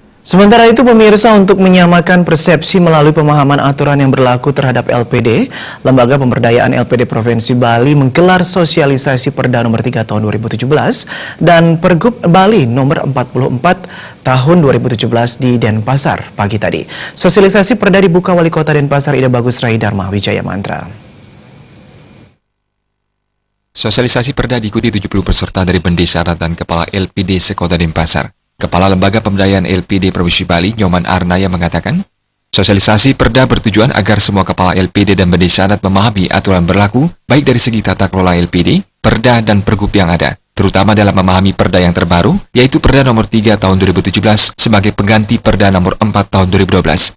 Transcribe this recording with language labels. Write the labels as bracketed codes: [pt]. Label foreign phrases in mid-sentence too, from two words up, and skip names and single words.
[id] Sementara itu pemirsa, untuk menyamakan persepsi melalui pemahaman aturan yang berlaku terhadap LPD, Lembaga Pemberdayaan LPD Provinsi Bali menggelar sosialisasi Perda nomor 3 tahun 2017 dan Pergub Bali nomor 44 tahun 2017 di Denpasar pagi tadi. Sosialisasi Perda dibuka Wali Kota Denpasar Ida Bagus Rai Dharma Wijaya Mantra. Sosialisasi Perda diikuti 70 peserta dari Bendahara dan Kepala LPD Sekota Denpasar. Kepala Lembaga Pemberdayaan LPD Provinsi Bali, Nyoman Arnaya mengatakan, sosialisasi Perda bertujuan agar semua kepala LPD dan Bendahara memahami aturan berlaku, baik dari segi tata kelola LPD, Perda, dan Pergub yang ada, terutama dalam memahami Perda yang terbaru, yaitu Perda nomor 3 tahun 2017 sebagai pengganti Perda nomor 4 tahun 2012.